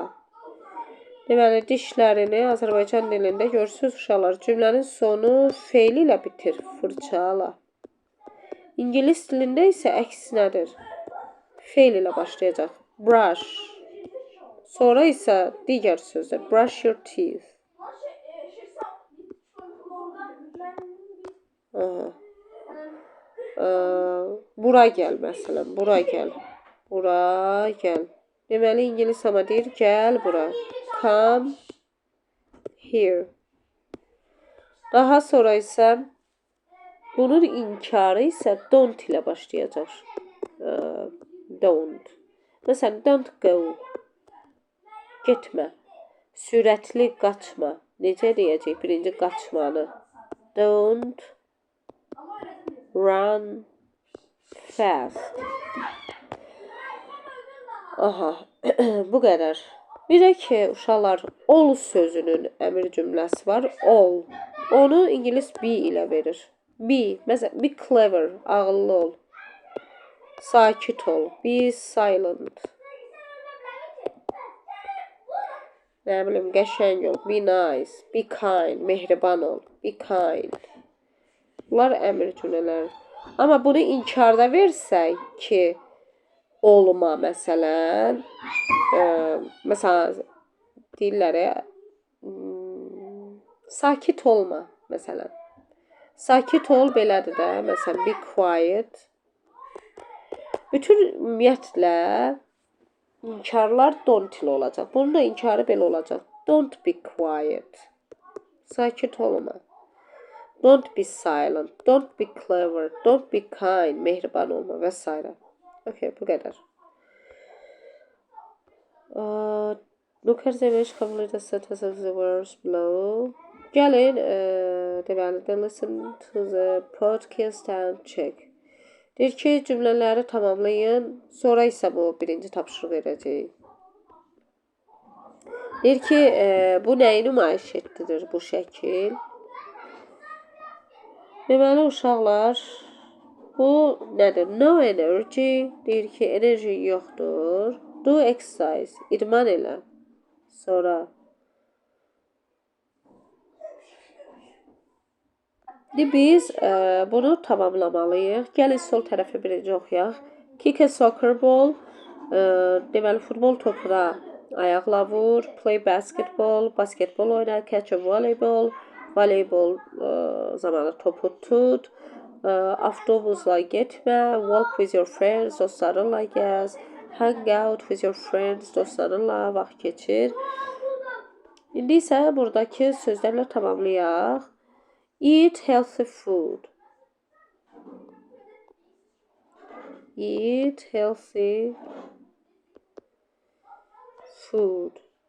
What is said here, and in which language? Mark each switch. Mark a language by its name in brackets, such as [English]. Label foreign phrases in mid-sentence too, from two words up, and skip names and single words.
[Azerbaijani] Deməli, dişlərini Azərbaycan dilində görürsünüz uşaqlar. Cümlənin sonu feil ilə bitir. Fırçala. İngilis dilində isə əksinədir. Feil ilə başlayacaq. Brush. Sonra isə digər sözlər. [English] Brush your teeth. [Azerbaijani] Bura gəl, məsələn. Bura gəl. Bura gəl. Deməli, ingilis amma deyir, gəl bura. [English] Come here. [Azerbaijani] Daha sonra isə bunun inkarı isə don't ilə başlayacaq. Don't. Məsələn, [English] don't go. [Azerbaijani] Getmə. Sürətli qaçma. Necə deyəcək birinci qaçmanı? [English] Don't run fast. [Azerbaijani] Aha, bu qədər. Bir də ki, uşaqlar, all sözünün əmr cümləsi var. [English] All. [Azerbaijani] Onu ingilis be ilə verir. Be, məsələn, [English] be clever, [Azerbaijani] ağıllı ol. Sakit ol. [English] Be silent. [Azerbaijani] Nə bilim, qəşəng ol. [English] Be nice. Be kind. [Azerbaijani] Mehriban ol. [English] Be kind. [Azerbaijani] Bunlar əmr cümlələri. Amma bunu inkarda versək ki, olma məsələn. Məsələn, deyirlər sakit olma məsələn. Sakit ol belədir də. Məsələn, [English] be quiet. [Azerbaijani] Bütün ümumiyyətlə inkarlar don't ilə olacaq. Bunun da inkarı belə olacaq. [English] Don't be quiet. [Azerbaijani] Sakit olma. [English] Don't be silent. Don't be clever. Don't be kind. [Azerbaijani] Mehriban olma və s. Okay, bu qədər. [English] Look at the image, complete the sentence of the words below. [Azerbaijani] Gəlin, deməli, [English] listen to the podcast and check. [Azerbaijani] Deyir ki, cümlələri tamamlayın, sonra isə bu birinci tapşırıq verəcək. Deyir ki, bu nəyi nümayiş etdirir bu şəkil? Deməli, uşaqlar, bu nədir? [English] No energy, [Azerbaijani] deyir ki, enerji yoxdur. [English] Do exercise, [Azerbaijani] idman elə. Sonra biz bunu tamamlamalıyıq. Gəlin sol tərəfi birinci oxuyaq. [English] Kick a soccer ball. [Azerbaijani] Deməli, futbol topuna ayaqla vur. [English] Play basketball. [Azerbaijani] Basketbol oyna. [English] Catch a volleyball. [Azerbaijani] Voleybol zamanı topu tut. Avtobusla getmə. [English] Walk with your friends. [Azerbaijani] Dostlarınla gəz. [English] Hang out with your friends. [Azerbaijani] Dostlarınla vaxt keçir. İndi isə buradakı sözlərlə tamamlayaq. [English] Eat healthy food. Eat healthy food.